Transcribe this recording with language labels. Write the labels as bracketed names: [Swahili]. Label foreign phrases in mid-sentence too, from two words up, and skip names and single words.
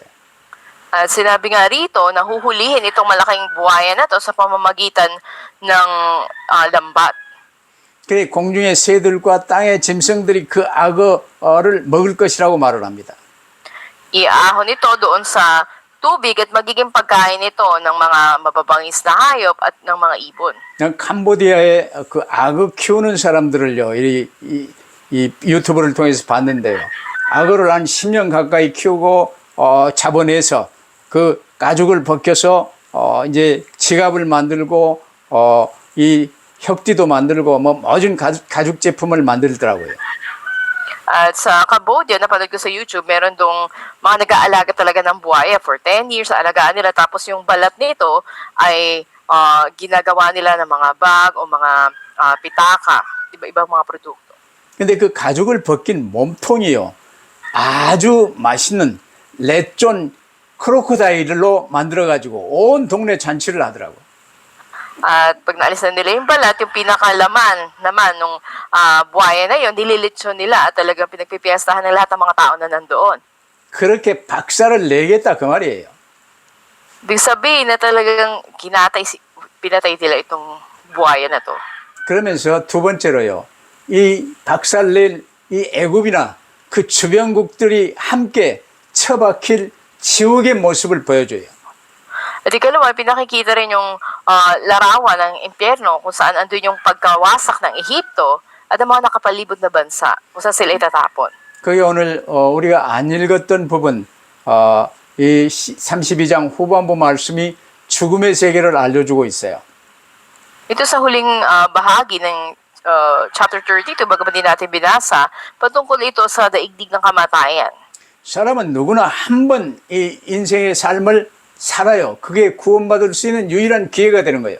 [Filipino] At sinabi nga rito na huhulihin itong malaking buhaya na to sa pamamagitan ng lambat. [Korean] 그래 공중의 새들과 땅의 짐승들이 그 악어를 먹을 것이라고 말을 합니다. [Filipino] Iahon ito doon sa tubig at magiging pagkain ito ng mga mababangis na hayop at ng mga ibon. [Korean] 캄보디아의 그 악어 키우는 사람들을요, 이 유튜브를 통해서 봤는데요. 악어를 한 10년 가까이 키우고 잡아내서 그 가죽을 벗겨서 이제 지갑을 만들고 이 혁띠도 만들고 뭐 모든 가죽 제품을 만들더라고요. [Filipino] At sa Cambodia, napanood ko sa YouTube, meron dong mga nag-aalaga talaga ng buhaya for 10 years. Alagaan nila tapos yung balat nito ay ginagawa nila ng mga bag o mga pitaka, iba-ibang mga produkto. [Korean] 근데 그 가죽을 벗긴 몸통이요. 아주 맛있는 레쫀 크로코다일로 만들어가지고 온 동네 잔치를 하더라고. [Filipino] At pag naalis na nila yung balat, yung pinakalaman naman nung buhaya na yun, nililitsyon nila at talagang pinagpipiestahan ng lahat ng mga tao na nandoon. [Korean] 그렇게 박살을 내겠다 그 말이에요. [Filipino] Ibig sabihin na talagang pinatay nila itong buhaya na to. [Korean] 그러면서 두 번째로요. 이 박살낼 이 애굽이나 그 주변국들이 함께 처박힐 지옥의 모습을 보여줘요. [Filipino] At ikalawa, pinakikita rin yung larawan ng impyerno kung saan andun yung pagkawasak ng Ehipto at ang mga nakapalibot na bansa kung saan sila itatapon. [Korean] 그게 오늘 우리가 안 읽었던 부분 이 32장 후반부 말씀이 죽음의 세계를 알려주고 있어요. [Filipino] Ito sa huling bahagi ng chapter 32, bagaman din natin binasa, patungkol ito sa daigdig ng kamatayan. [Korean] 사람은 누구나 한 번 이 인생의 삶을 살아요. 그게 구원받을 수 있는 유일한 기회가 되는 거예요.